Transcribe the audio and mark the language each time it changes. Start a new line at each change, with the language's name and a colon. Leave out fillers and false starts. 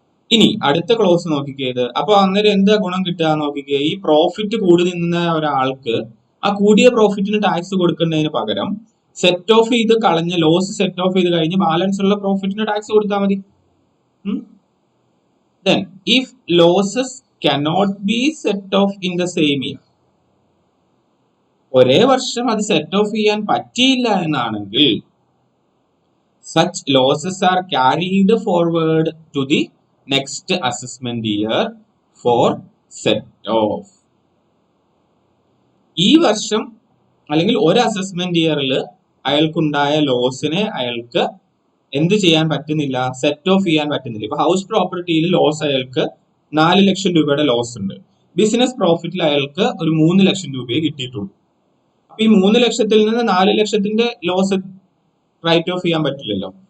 Malayalam: ഇനി അടുത്ത ക്ലോസ് നോക്കിക്കേത്. അപ്പൊ അന്നേരം എന്താ ഗുണം കിട്ടുക നോക്കിക്കേ, ഈ പ്രോഫിറ്റ് കൂടി നിന്ന ഒരാൾക്ക് ആ കൂടിയ പ്രോഫിറ്റിന് ടാക്സ് കൊടുക്കുന്നതിന് പകരം സെറ്റ് ഓഫ് ചെയ്ത് കളഞ്ഞ ലോസ് സെറ്റ് ഓഫ് ചെയ്ത് കഴിഞ്ഞ് ബാലൻസ് ഉള്ള പ്രോഫിറ്റിന് ടാക്സ് കൊടുത്താൽ മതി.
English: Then, if losses cannot be set off in the same year,
Malayalam: ഒരേ വർഷം അത് സെറ്റ് ഓഫ് ചെയ്യാൻ പറ്റിയില്ല എന്നാണെങ്കിൽ
English: such losses are carried forward to the next assessment year for set off.
Malayalam: ഈ വർഷം അല്ലെങ്കിൽ ഒരു അസസ്മെന്റ് ഇയറിൽ അയാൾക്കുണ്ടായ ലോസിനെ അയാൾക്ക് എന്ത് ചെയ്യാൻ പറ്റുന്നില്ല, സെറ്റ് ഓഫ് ചെയ്യാൻ പറ്റുന്നില്ല. ഇപ്പൊ ഹൗസ് പ്രോപ്പർട്ടിയിൽ ലോസ് അയാൾക്ക് 4 ലക്ഷം രൂപയുടെ ലോസ് ഉണ്ട്. ബിസിനസ് പ്രോഫിറ്റിൽ അയാൾക്ക് ഒരു 3 ലക്ഷം രൂപയെ കിട്ടിയിട്ടുള്ളൂ. അപ്പൊ ഈ 3 ലക്ഷത്തിൽ നിന്ന് 4 ലക്ഷത്തിന്റെ ലോസ് റൈറ്റ് ഓഫ് ചെയ്യാൻ പറ്റില്ലല്ലോ.